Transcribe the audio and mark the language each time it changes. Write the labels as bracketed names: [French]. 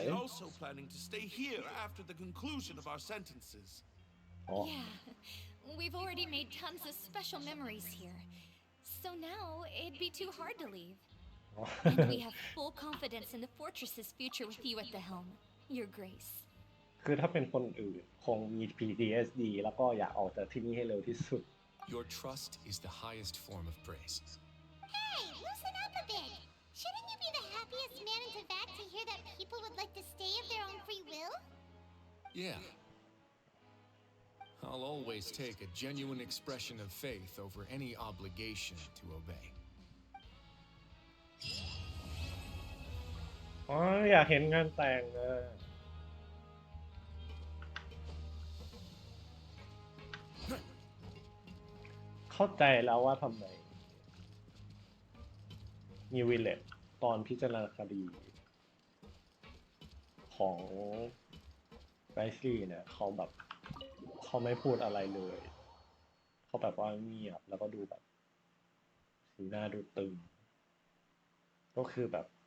[English] actually also planning to stay here after the conclusion of our sentences. [Thai] อ๋อ [English] Yeah, we've already made tons of special memories here. So now it'd be too hard to leave. And we have full confidence in the fortress's future with you at the helm, Your Grace. [Thai] คือถ้าเป็นคนอื่นคงมี PTSD แล้วก็อยากออกจากที่นี่ให้เร็วที่สุด [English] Your trust is the highest form of praise. Hey, loosen up a bit. Shouldn't you be the happiest man in Tibet to hear that people would like to stay of their own free will? Yeah. I'll always take a genuine expression of faith over any obligation to obey. [Thai] อ๋ออยากเห็นงานแต่งอะเข้าใจแล้วว่าทำไมมีวิลเลจตอนพิจารณาคดีของไรซี่เนี่ยเขาแบบเขาไม่พูดอะไรเลยเขาแบบว่าเงียบแล้วก็ดูแบบสีหน้าดูตึงก็คือแบบ